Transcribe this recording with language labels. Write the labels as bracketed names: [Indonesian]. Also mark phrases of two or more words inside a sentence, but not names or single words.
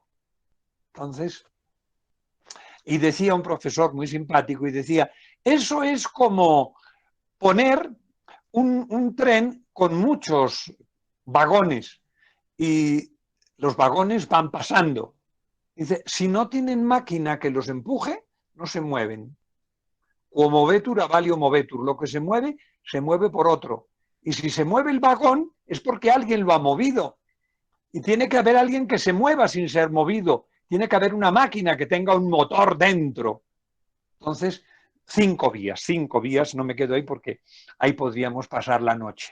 [Spanish] Entonces, y decía un profesor muy simpático, y decía, eso es como poner un tren con muchos vagones y los vagones van pasando. Dice, si no tienen máquina que los empuje, no se mueven. [Latin] O movetur avalio movetur, [Spanish] lo que se mueve por otro. Y si se mueve el vagón es porque alguien lo ha movido. Y tiene que haber alguien que se mueva sin ser movido. Tiene que haber una máquina que tenga un motor dentro. Entonces, 5 vías, no me quedo ahí porque ahí podríamos pasar la noche.